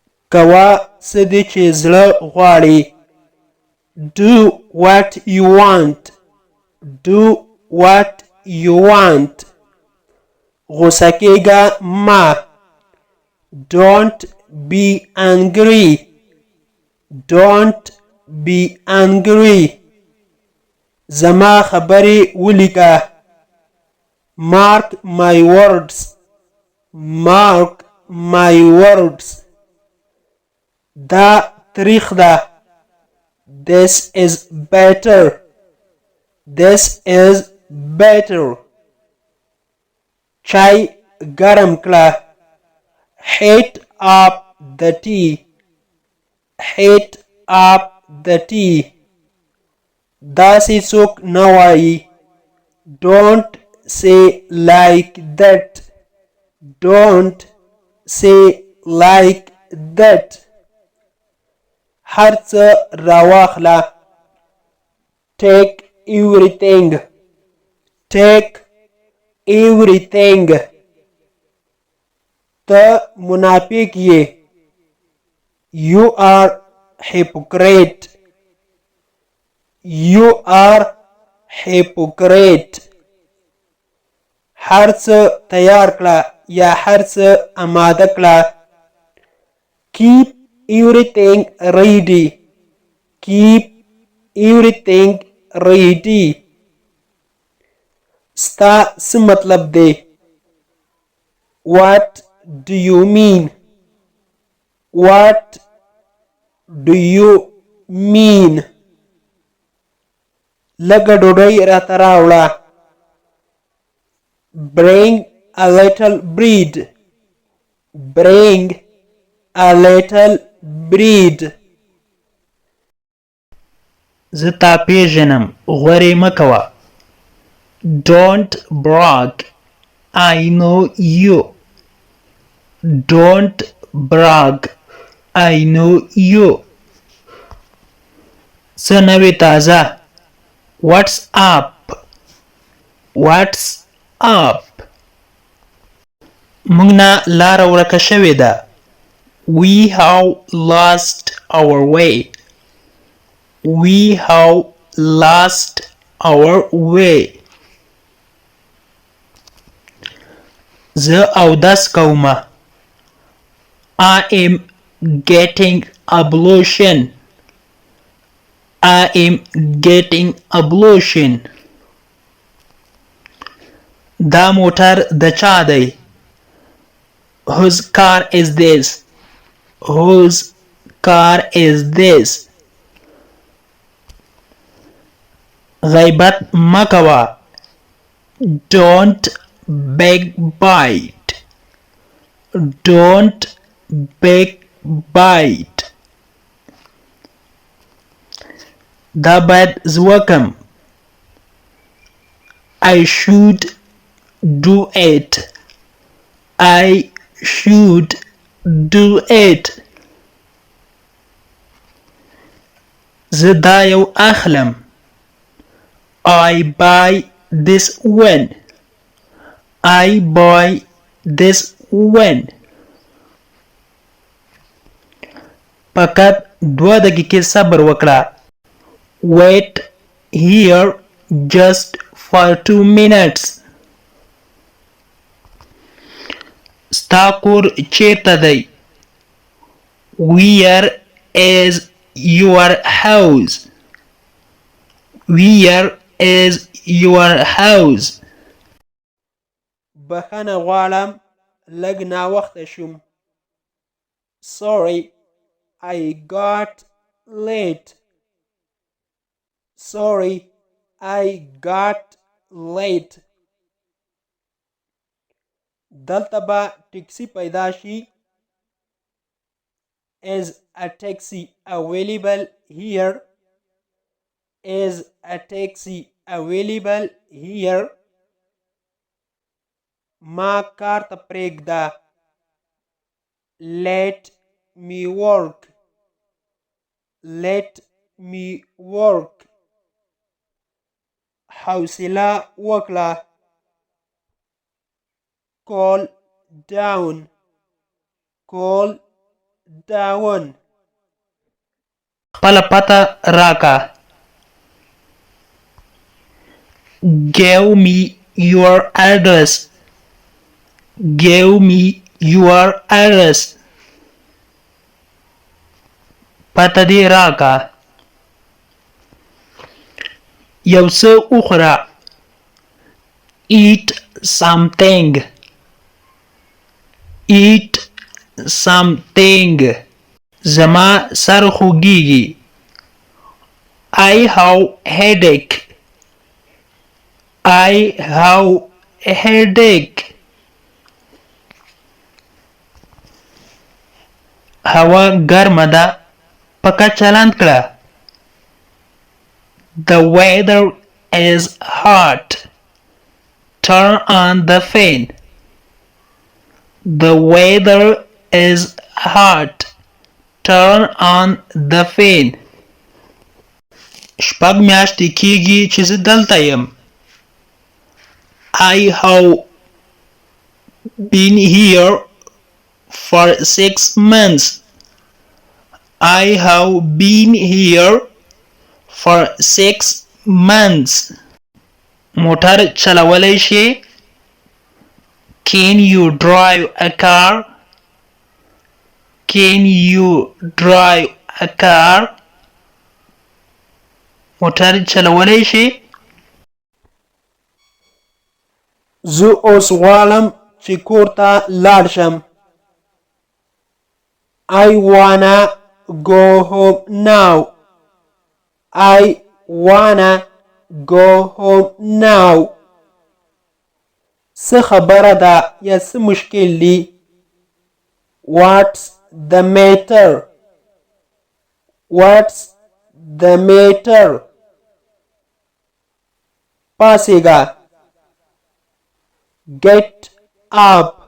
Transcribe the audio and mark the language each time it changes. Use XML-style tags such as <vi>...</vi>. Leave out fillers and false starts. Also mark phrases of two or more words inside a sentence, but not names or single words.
<ps>کوه څه دې چې زړه غواړي.</ps> <en>Do what you want. Do what you want.</en> <ps>غوسه کېږه مه.</ps> <en>Don't be angry. Don't be angry.</en> <ps>زما خبرې ولیکه.</ps> <en>Mark my words. Mark my words.</en> <ps>دا تریخ ده.</ps> <en>This is better. This is better.</en> <ps>چای ګرم کړه.</ps> <en>Heat up the tea. Heat up the tea.</en> <ps>داسې څوک نه وایي.</ps> <en>Don't say like that. Don't say like that.</en> <ps>هر څه راواخله.</ps> <en>Take everything. Take everything.</en> <ps>ته منافق یې.</ps> <en>You are hypocrite. You are hypocrite.</en> <ps>هر څه تیار کړه یا هر څه آماده کړه.</ps> <en>Keep everything ready. Keep everything ready.</en> <ps>ستا څه مطلب دی؟</ps> <en>What do you mean? What do you mean?</en> <ps>لږه ډوډۍ راته راوړه.</ps> <en>Bring a little bread. Bring a little bread.</en> <ps>زه تا پیژنم غورې مه کوه.</ps> <en>Don't brag. I know you. Don't brag. I know you.</en> <ps>څه نوې تازه.</ps> <en>What's up? What's up?</en> <ps>موږ نه لاره ورکه شوې ده.</ps> <en>We have lost our way. We have lost our way.</en> <ps>زه اودس کومه.</ps> <en>I am getting ablution. I am getting ablution.</en> <ps>دا موټر د چا دی؟</ps> <en>Whose car is this? Whose car is this?</en> <ps>غیبت مه کوه.</ps> <en>Don't backbite. Don't backbite.</en> <ps>دا باید زه وکم.</ps> <en>I should do it. I should do it.</en> <ps>زه دا یو اخلم.</ps> <en>I buy this one. I buy this one.</en> <ps>فقط 2 دقیقې صبر وکړه.</ps> <en>Wait here just for 2 minutes.</en> <ps>ستا کور چیرته دی؟</ps> <en>Where is your house? Where is your house?</en> <ps>بخښنه غواړم لږ ناوخته شوم.</ps> <en>Sorry, I got late. Sorry, I got late.</en> <ps>دلته به ټکسي پیدا شي.</ps> <en>Is a taxi available here? Is a taxi available here?</en> <ps>ما کار ته پرېږده.</ps> <en>Let me work. Let me work.</en> <ps>حوصله وکړه.</ps> <en>Cool down. Cool down.</en> <ps>خپله پته راکه.</ps> <en>Give me your address. Give me your address.</en> <ps>پته دې راکه. یو څه وخوره.</ps> <en>Eat something. Eat something.</en> <ps>زما سر خوږیږي.</ps> <en>I have headache. I have a headache.</en> <ps>هوا ګرمه ده. پکه چلند کړه.</ps> <en>The weather is hot. Turn on the fan. The weather is hot. Turn on the fan.</en> <ps>شپږ میاشتې کیږي چې زه دلته یم.</ps> <en>I have been here for 6 months. I have been here for 6 months.</en> <ps>موټر چلولی شي.</ps> <en>Can you drive a car? Can you drive a car?</en> <ps>موټر چلولی شي. زه اوس غواړم چې کور ته لاړ شم.</ps> <en>I wanna go home now. I wanna go home now.</en> <ps>څه خبره ده یا څه مشکل دی؟</ps> <en>What's the matter? What's the matter? پاسېږه. Get up.</en>